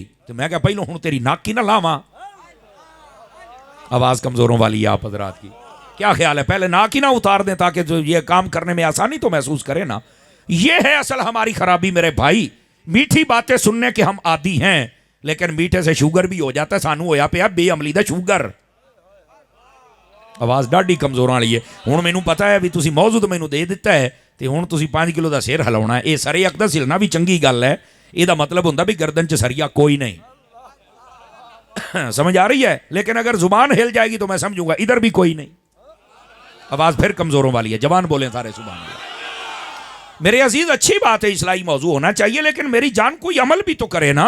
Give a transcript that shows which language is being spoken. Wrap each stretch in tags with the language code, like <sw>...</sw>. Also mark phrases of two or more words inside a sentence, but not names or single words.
<ur>تو میں کہا پہلو ہوں تیری ناک کی نہ لاواں۔ آواز کمزوروں والی ہے آپ حضرات کی، کیا خیال ہے؟ پہلے ناک ہی نہ اتار دیں تاکہ جو یہ کام کرنے میں آسانی تو محسوس کرے نا۔ یہ ہے اصل ہماری خرابی میرے بھائی۔ میٹھی باتیں سننے کے ہم عادی ہیں لیکن میٹھے سے شوگر بھی ہو جاتا ہے۔</ur> <pa>سانو ہویا پیا بے عملی دا شوگر۔ آواز ڈاڈی کمزور والی ہے۔ ہن مینوں پتا ہے بھی تسی موضوع تو مینوں دے دیتا ہے تے ہن تسی 5 کلو دا سیر ہلاونا ہے۔ اے سرے اک دا ہلنا بھی چنگی گل ہے، اے دا مطلب ہوندا بھی گردن چ سریا کوئی نہیں۔</pa> <ur>سمجھ آ رہی ہے؟ لیکن اگر زبان ہل جائے گی تو میں سمجھوں گا ادھر بھی کوئی نہیں۔ آواز پھر کمزوروں والی ہے، جوان بولیں سارے</ur> <ar>سبحان اللہ۔</ar> <ur>میرے عزیز اچھی بات ہے، اصلاحی موضوع ہونا چاہیے لیکن میری جان کوئی عمل بھی تو کرے نا۔</ur>